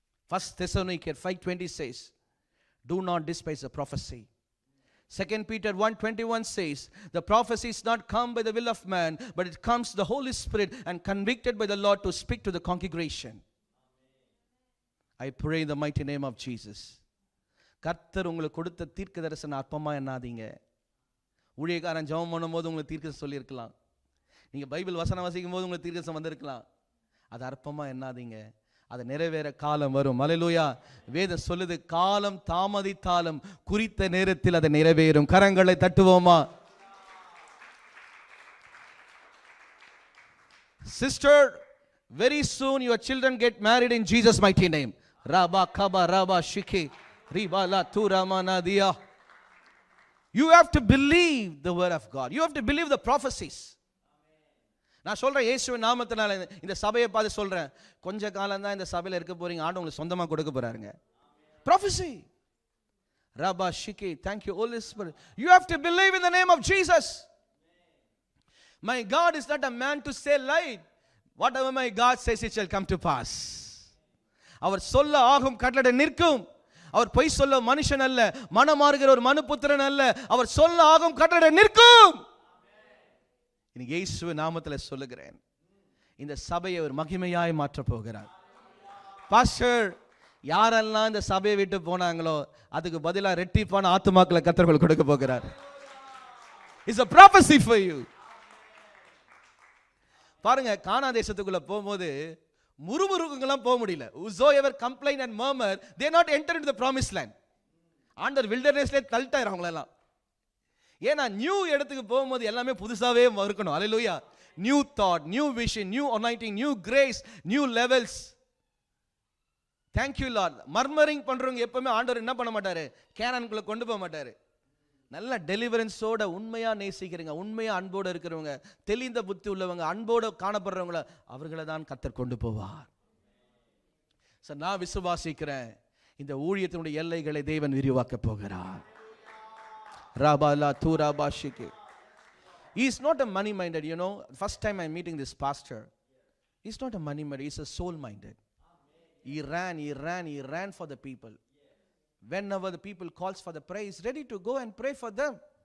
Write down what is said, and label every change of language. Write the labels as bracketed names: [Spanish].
[English] 1 Thessalonians 5:20 says, do not despise the prophecy. 2 Peter 1:21 says, the prophecy is not come by the will of man, but it comes the Holy Spirit and convicted by the Lord to speak to the congregation. I pray in the mighty name of Jesus. [Tamil] கர்த்தர் உங்களுக்கு கொடுத்த தீர்க்க தரிசன அற்பமா எண்ணாதீங்க. ஊழியக்காரன் ஜெபம் பண்ணும்போது உங்களுக்கு தீர்க்க சொல்லியிருக்கலாம். நீங்கள் பைபிள் வசனம் வாசிக்கும் போது உங்களுக்கு தீர்க்கதரிசனம் வந்திருக்கலாம். அது அற்பமா எண்ணாதீங்க. அது நிறைவேற காலம் வரும். அல்லேலூயா. வேதம் சொல்லுது, காலம் தாமதித்தாலும் குறித்த நேரத்தில் அது நிறைவேறும். கரங்களை தட்டுவோமா? [English] Sister, very soon your children get married in Jesus' mighty name. Rabba kaba rabba shiki riba la turamanadia. You have to believe the word of God. You have to believe the prophecies. [Tamil] நான் சொல்றேன், இயேசுவின் நாமத்தினால இந்த சபையை பார்த்து சொல்றேன், கொஞ்ச காலம் தான் இந்த சபையில் இருக்க போறீங்க, ஆண்டவர் உங்களுக்கு சொந்தமா கொடுக்க போறாருங்க. [English] Prophecy. Rabba shiki, thank you Holy Spirit. You have to believe in the name of Jesus. My God is not a man to say lie. Whatever my God says, it shall come to pass. [Tamil] அவர் சொல்ல ஆகும், கட்டளை நிற்கும். அவர் பொய் சொல்ல மனுஷன் அல்ல, மனமாறுகிற ஒரு மனுபுத்திரன் அல்ல. அவர் சொல்ல ஆகும், கட்டளை நிற்கும். இன்னைக்கு இயேசுவின் நாமத்தில் சொல்லுகிறேன், இந்த சபையை ஒரு மகிமையாய் மாற்ற போகிறார். பாஸ்டர், யாரெல்லாம் இந்த சபையை விட்டு போனாங்களோ அதுக்கு பதிலாக ரெட்டிப்பான ஆத்துமாக்களை கர்த்தர் கொடுக்க போகிறார். [English] It's a prophecy for you. [Tamil] பாருங்க, கானா தேசத்துக்குள்ள போகும்போது முறுமுறுக்கெல்லாம் போக முடியல. [English] whosoever complain and murmur, they not enter into the promised land. [Tamil] ஆண்டவர் வில்டர்னஸ்ல தள்ளிட்டார் அவங்களெல்லாம். ஏன்னா நியூ இடத்துக்கு போகும்போது எல்லாமே புதுசாவே இருக்கணும். அல்லேலூயா. [English] New thought, new vision, new anointing, new grace, new levels. Thank you Lord. [Tamil] Murmuring பண்றவங்க எப்பவுமே ஆண்டவர் என்ன பண்ண மாட்டாரு, கேனான்குள்ள கொண்டு போக மாட்டாரு. நல்ல டெலிவரன்ஸோட உண்மையா நேசிக்கிறவங்க, உண்மையா அன்போடு இருக்கிறவங்க, தெளிந்த புத்தி உள்ளவங்க, அன்போடு காணப்படுறவங்கள அவர்களை தான் கர்த்தர் கொண்டு போவார். சார், நான் விசுவாசிக்கிறேன், இந்த ஊழியத்தினுடைய எல்லைகளை தேவன் விரிவாக்க போகிறார். Rabala Turaba Shiki. [English] He is not a money minded, you know. First time I'm meeting this pastor, he's not a money minded, he's a soul minded. He ran for the people. Whenever the people calls for the prayer, he's ready to go and pray for them.